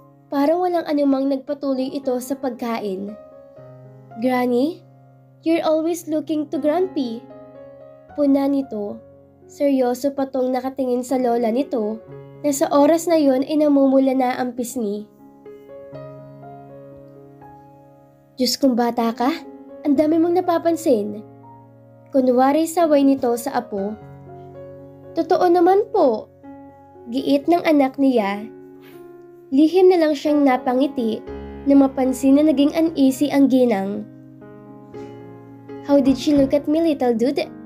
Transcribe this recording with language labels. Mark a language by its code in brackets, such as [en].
[tl] Parang walang anumang nagpatuloy ito sa pagkain. [en] Granny, you're always looking to Grandpa. [tl] Puna nito. Seryoso pa tong nakatingin sa lola nito na sa oras na yon ay namumula na ang pisngi. Diyos kong bata ka, ang dami mong napapansin. Kunwari saway nito sa apo. Totoo naman po. Giit ng anak niya. Lihim na lang siyang napangiti na mapansin na naging uneasy ang ginang. [en] How did she look at me, little dude?